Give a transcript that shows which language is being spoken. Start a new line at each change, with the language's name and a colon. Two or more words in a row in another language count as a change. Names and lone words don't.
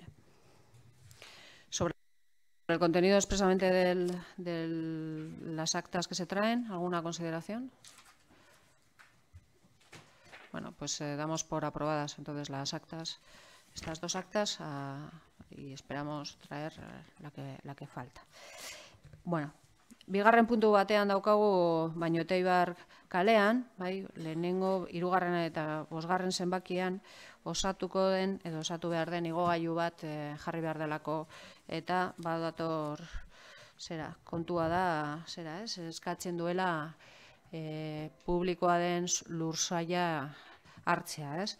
Spanish: Sobre el contenido expresamente de las actas que se traen, ¿alguna consideración? Bueno, pues damos por aprobadas entonces estas 2 actas, y esperamos traer la que falta.
Basque: Bueno, bigarren puntu batean daukagu Bañoteibar kalean, bai, lehenengo, 3. eta 5. zenbakian osatuko den edo osatu behar den igogailu bat jarri behar delako, eta badator kontua da, eskatzen duela publikoa den lursaila hartzea, ez?